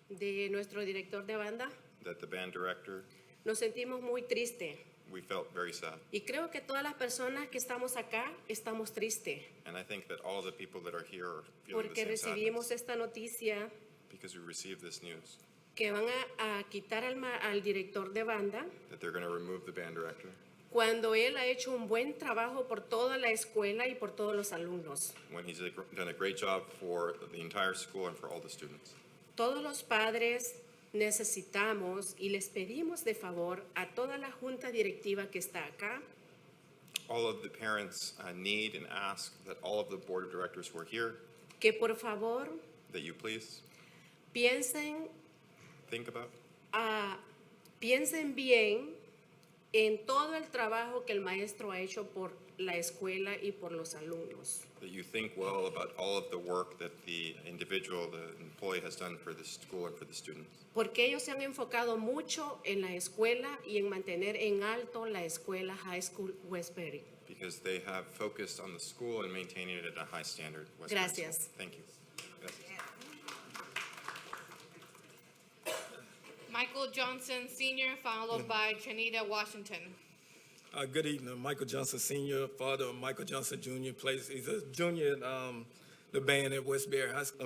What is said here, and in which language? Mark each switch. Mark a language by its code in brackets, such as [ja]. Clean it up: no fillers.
[es] de nuestro director de banda, [en] that the band director, [es] nos sentimos muy tristes. [en] we felt very sad. [es] Y creo que todas las personas que estamos acá estamos tristes [en] And I think that all the people that are here are feeling [es] porque [en] the same [es] recibimos [en] sadness [es] esta noticia [en] because we received this news [es] que van a quitar al director de banda [en] that they're going to remove the band director [es] cuando él ha hecho un buen trabajo por toda la escuela y por todos los alumnos. [en] when he's done a great job for the entire school and for all the students. [es] Todos los padres necesitamos y les pedimos de favor a toda la junta directiva que está acá [en] All of the parents need and ask that all of the board of directors who are here, [es] que por favor [en] that you please [es] piensen [en] think about [es] piensen bien en todo el trabajo que el maestro ha hecho por la escuela y por los alumnos. [en] That you think well about all of the work that the individual, the employee has done for the school and for the students. [es] Porque ellos se han enfocado mucho en la escuela y en mantener en alto la escuela High School Westbury. [en] Because they have focused on the school and maintaining it at a high standard. Westbury [es] Gracias. [en] School. Thank you. [es] Gracias. [en] Michael Johnson Sr., followed by Janita Washington. Good evening. Michael Johnson Sr., father of Michael Johnson Jr. He's a junior in the band at Westbury High School.